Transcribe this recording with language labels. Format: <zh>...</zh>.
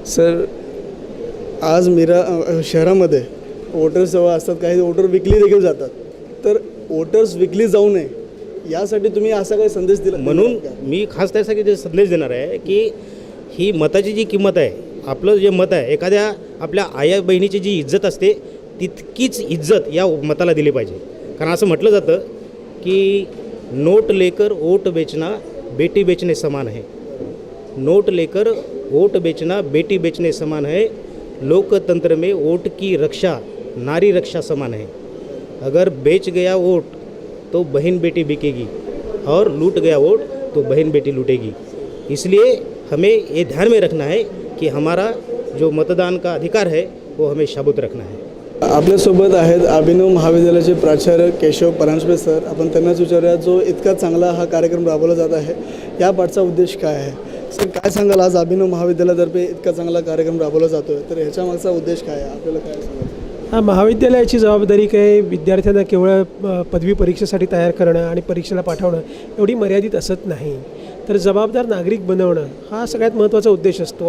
<mr>Sir, आज मीरा शहरामध्ये voters जेव्हा असतात काही वोटर विकली देखील जातात, तर वोटर्स विकली जाऊ नये यासाठी तुम्ही असा काही संदेश दिला? म्हणून मी खास त्यासाठी संदेश देणार आहे की ही मताची जी किंमत आहे, आपलं जे मत आहे, एखाद्या आपल्या आया बहिणीची जी इज्जत असते तितकीच इज्जत या मताला दिली पाहिजे। कारण असं म्हटलं जातं की</mr> <hi>नोट लेकर वोट बेचना बेटी बेचने समान है, नोट लेकर वोट बेचना बेटी बेचने समान है, लोकतंत्र में वोट की रक्षा नारी रक्षा समान है। अगर बेच गया वोट तो बहन बेटी बिकेगी और लूट गया वोट तो बहन बेटी लूटेगी। इसलिए हमें ये ध्यान में रखना है कि हमारा जो मतदान का अधिकार है वो हमें शाबूत रखना है।</hi> <mr>आपल्यासोबत आहेत अभिनव महाविद्यालयाचे प्राचार्य केशव परांजपे सर. आपण त्यांनाच विचारूया, जो इतका चांगला हा कार्यक्रम राबवला जात आहे या पाठचा उद्देश काय आहे. सर काय सांगाल, आज अभिनव महाविद्यालयातर्फे इतका चांगला कार्यक्रम राबवला जातो आहे, तर ह्याच्या मागचा उद्देश काय आहे, आपल्याला काय सांगाल. हा महाविद्यालयाची जबाबदारी काय विद्यार्थ्यांना केवळ पदवी परीक्षेसाठी तयार करणं आणि परीक्षेला पाठवणं एवढी मर्यादित असत नाही, तर जबाबदार नागरिक बनवणं हा सगळ्यात महत्त्वाचा उद्देश असतो.</mr>